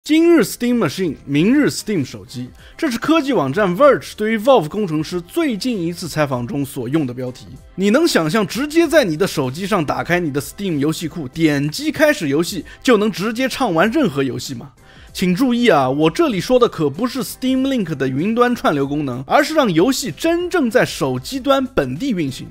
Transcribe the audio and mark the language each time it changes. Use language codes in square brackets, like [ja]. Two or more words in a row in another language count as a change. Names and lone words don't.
[zh] 今日 Steam Machine， 明日 Steam 手机，这是科技网站 Verge 对于 Valve 工程師最近一次採訪中所用的標題。你能想象直接在你的手機上打開你的 Steam 遊戲庫，點擊開始遊戲就能直接暢玩任何遊戲嗎？請注意啊，我這裡說的可不是 Steam Link 的雲端串流功能，而是讓遊戲真正在手機端本地運行。